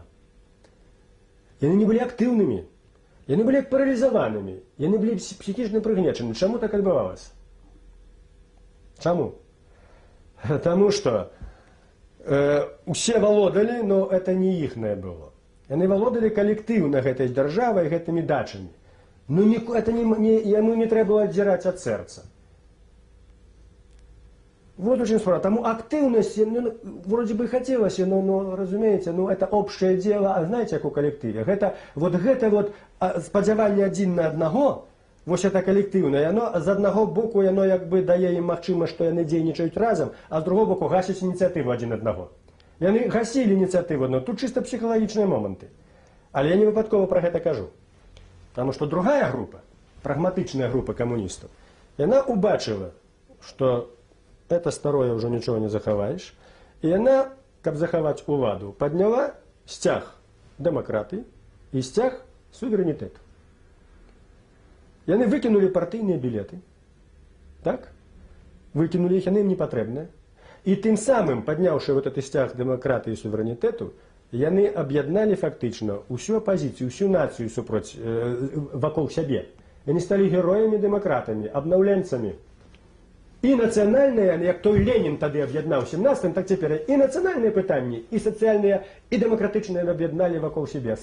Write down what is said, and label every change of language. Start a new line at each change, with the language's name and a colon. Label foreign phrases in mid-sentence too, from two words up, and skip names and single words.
Belarusian: Яны не былі актыўнымі, яны былі паралізаванымі, яны былі псіхічна прыгнечаны. Чаму так адбывалася? Чаму? Таму што усе валодалі,
Russian: но это
Belarusian: не іхнае было. Яны валодалі калектыўна гэтай дзяржавай, гэтымі дачамі.
Russian: Но ему не треба было отдирать от сердца. Вот очень спорно. Тому активность, вроде бы хотелось, но разумеете, это общее дело, а знаете, как у коллективе?
Belarusian: Это спадзяванне один на одного,
Russian: вот это коллективное, оно
Belarusian: з одного боку, оно якби дае им магчымасць, што яны дзейнічаюць разом, а з другого боку гасяць инициативу один одного. Яны гасілі инициативу,
Russian: но тут чисто
Belarusian: психологічныя моменты. Але я не выпадкова про гэта кажу.
Russian: Потому что другая группа, прагматычная группа коммунистов, она убачила, что это старое уже ничего не захаваешь, и она,
Belarusian: каб захаваць уладу, подняла сцяг демократы и сцяг суверенитету.
Russian: И они выкинули партийные билеты, так? Выкинули их, они им не потребны. И тем самым,
Belarusian: подняўшы
Russian: вот этот
Belarusian: сцяг демократы и суверенитету, яны аб'ядналі фактычна усю апазіцыю, усю нацыю супроць вакол сябе. Яны сталі героямі-дэмакратамі, абнаўленцамі. І нацыянальныя, як той Ленін тады аб'яднаў 17-м, так цяпер і нацыянальныя пытанні, і сацыяльныя, і дэмакратычныя аб'ядналі вакол сябе.